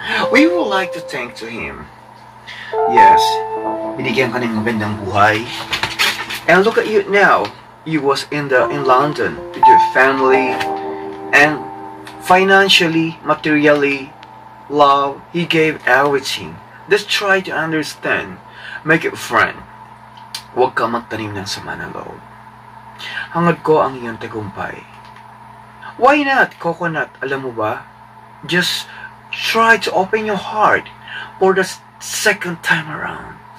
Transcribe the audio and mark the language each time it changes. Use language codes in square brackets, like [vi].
[en] We would like to thank to him. Yes, [tl] binigyan ka ng magandang buhay. [en] And look at you now. You was in London with your family and financially, materially, love. He gave everything. Just try to understand. Make it friend. [tl] Huwag ka magtanim ng sama ng loob. Hangad ko ang iyong tagumpay. [en] Why not, Coconut? [tl] Alam mo ba? [en] Just try to open your heart for the second time around.